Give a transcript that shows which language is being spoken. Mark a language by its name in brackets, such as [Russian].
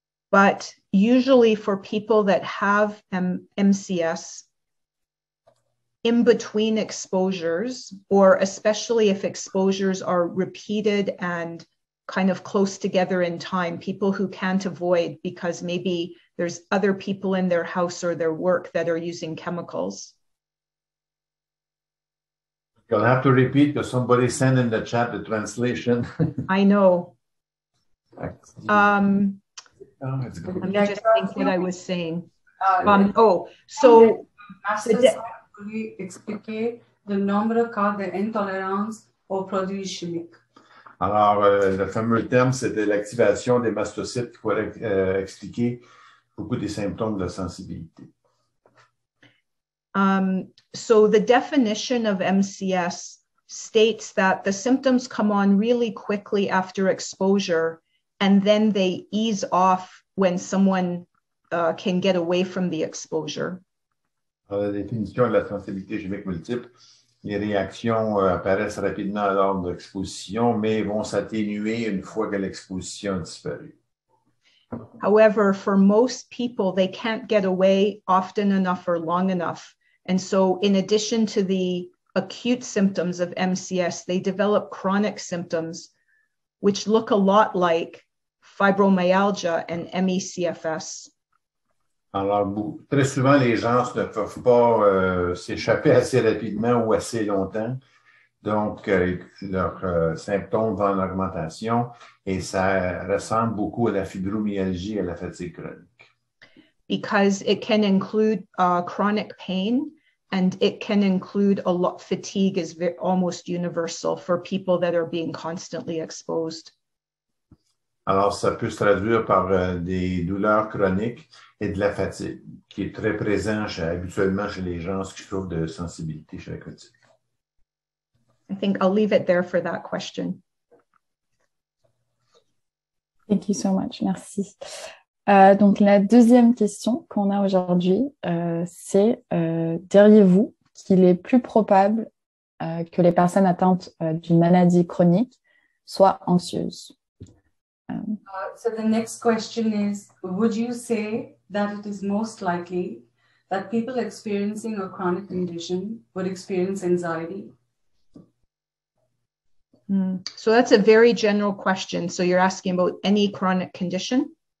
[English] But usually for people that have MCS, in between exposures, or especially if exposures are repeated and kind of close together in time, people who can't avoid because maybe there's other people in their house or their work that are using chemicals. You'll have to repeat because somebody sent in the chat the translation. I know. Let me just think what I was saying. [French] So pouvez expliquer le nombre cas d'intolérance aux produits chimiques. Alors, le fameux terme, c'était l'activation des mastocytes qui pourrait expliquer beaucoup des symptômes de sensibilité. [English] So the definition of MCS states that the symptoms come on really quickly after exposure, and then they ease off when someone can get away from the exposure. [French] La définition de la sensibilité chimique multiple, les réactions apparaissent rapidement lors de l'exposition, mais vont s'atténuer une fois que l'exposition a disparu. [English] However, for most people, they can't get away often enough or long enough. And so in addition to the acute symptoms of MCS, they develop chronic symptoms, which look a lot like fibromyalgia and MECFS. [French] Alors, très souvent, les gens ne peuvent pas s'échapper assez rapidement ou assez longtemps. Donc, leurs symptômes vont en augmentation et ça ressemble beaucoup à la fibromyalgie et à la fatigue chronique. [English] Because it can include chronic pain, and it can include a lot. Fatigue is almost universal for people that are being constantly exposed. [French] Alors, ça peut se traduire par des douleurs chroniques et de la fatigue, qui est très présent habituellement chez les gens qui souffrent de sensibilité chez la chronique. [English] I think I'll leave it there for that question. Thank you so much. [French] Merci. Donc, la deuxième question qu'on a aujourd'hui, c'est diriez-vous qu'il est plus probable que les personnes atteintes d'une maladie chronique soient anxieuses? [English] So the next question is, would you say that it is most likely that people experiencing a chronic condition would experience anxiety? So that's a very general question. So you're asking about any chronic condition?